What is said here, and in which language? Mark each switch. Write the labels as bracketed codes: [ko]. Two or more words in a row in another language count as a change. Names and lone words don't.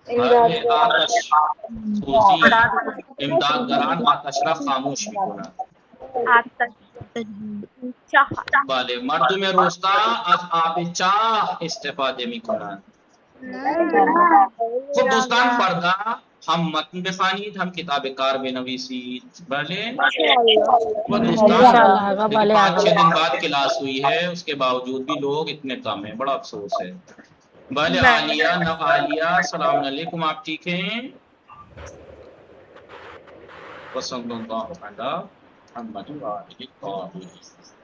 [fa] آتش سوزی امدادگران آتش را خاموش میکنند. آتش چاه بله مردم روستا از آب چاه استفاده میکنند. خب دوستان فردا ہم متن بخوانید، ہم کتاب کار بنویسید. بله وہ دوستان [ur] انشاءاللہ آقا، بھلے 5-6 آقا. دن بعد کلاس ہوئی ہے، اس کے باوجود بھی لوگ اتنے کم ہیں، بڑا افسوس ہے. بھلے عالیہ عالیہ [ar] السلام علیکم، [ur] آپ ٹھیک ہیں؟ [ar] وصلی اللہ علی محمد وآلہ الطاہرین.